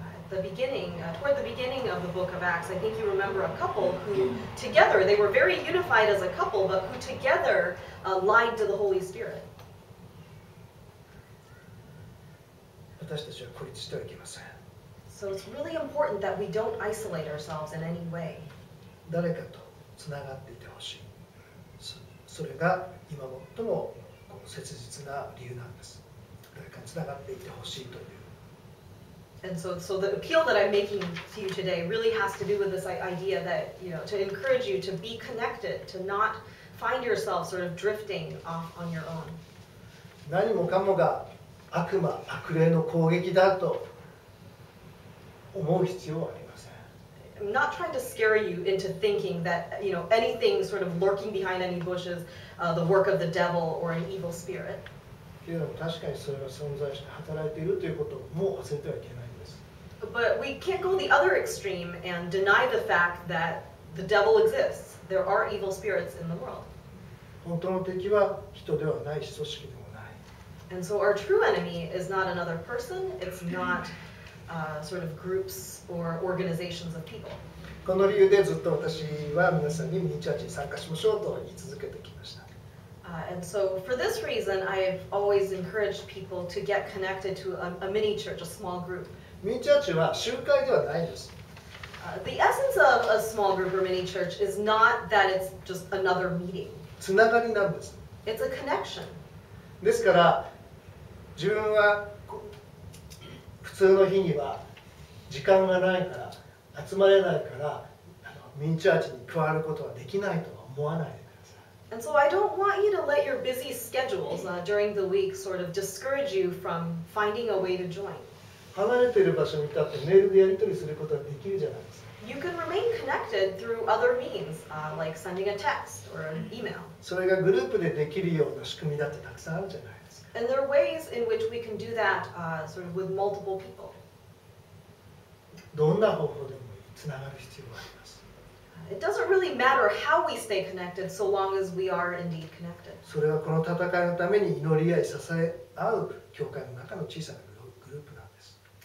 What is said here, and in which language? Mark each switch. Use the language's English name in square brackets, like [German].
[English] Toward the beginning of the book of Acts, I think you remember a couple who together, they were very unified as a couple, but who together lied to the Holy Spirit. [Japanese] 私たちは孤立してはいけません。 [English] So it's really important that we don't isolate ourselves in any way. [Japanese] 誰かとつながっていてほしい。それが今最も切実な理由なんです。誰かにつながっていてほしいという。 [English] And so the appeal that I'm making to you today really has to do with this idea that, to encourage you to be connected, to not find yourself sort of drifting off on your own. [Japanese] 何もかもが悪魔、悪霊の攻撃だと思う必要はありません。 [English] I'm not trying to scare you into thinking that, anything sort of lurking behind any bushes, the work of the devil or an evil spirit. [Japanese] けれども確かにそれが存在して働いているということも忘れてはいけないんです。 [English] But we can't go the other extreme and deny the fact that the devil exists. There are evil spirits in the world. [Japanese] 本当の敵は人ではないし組織でもない。 [English] And so our true enemy is not another person, it's not sort of groups or organizations of people. [Japanese] この理由でずっと私は皆さんにミニチャーチに参加しましょうと言い続けてきました。 [English] And so for this reason, I've always encouraged people to get connected to a mini church, a small group. [Japanese] ミニチャーチは集会ではないです。 [English] The essence of a small group or mini church is not that it's just another meeting. [Japanese] つながりなんです。 [English] It's a connection. [Japanese] ですから自分は普通の日には時間がないから集まれないからミニチャーチに加わることはできないとは思わないでください。 [English] And so I don't want you to let your busy schedules during the week sort of discourage you from finding a way to join. [Japanese] 離れている場所に立ってメールでやり取りすることができるじゃないですか。 [English] You can remain connected through other means, like sending a text or an email. [Japanese] それがグループでできるような仕組みだってたくさんあるじゃないですか。 [English] And there are ways in which we can do that sort of with multiple people. [Japanese] どんな方法でもいい、つながる必要があります。 [English] It doesn't really matter how we stay connected so long as we are indeed connected. [Japanese] それはこの戦いのために祈り合い支え合う教会の中の小さなグループなんです。